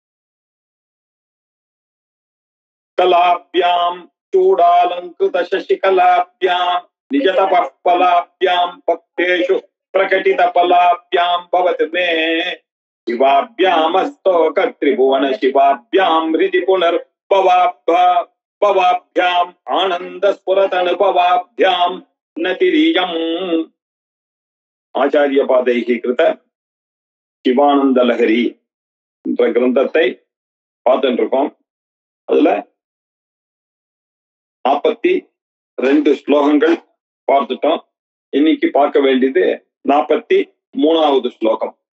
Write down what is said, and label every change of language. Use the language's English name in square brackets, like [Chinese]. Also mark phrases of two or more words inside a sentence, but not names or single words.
[Sanskrit] कलाभ्यां चूडालङ्कृतशशिकलाभ्यां निजतपःफलाभ्यां भक्तेषु प्रकटितफलाभ्यां भवतु मे शिवाभ्यामस्तोकत्रिभुवन शिवाभ्यां हृदि पुनर्भवाभ्याम् आनन्दस्फुरतनुभवाभ्यां नतिरियम्। आचार्यपादैः कृत [Tamil] சிவானந்த லஹரி என்ற கிரந்தத்தை பார்த்துட்டு இருக்கோம். அதுல 42 ஸ்லோகங்கள் பார்த்துட்டோம். இன்னைக்கு பார்க்க வேண்டியது 43வது ஸ்லோகம்.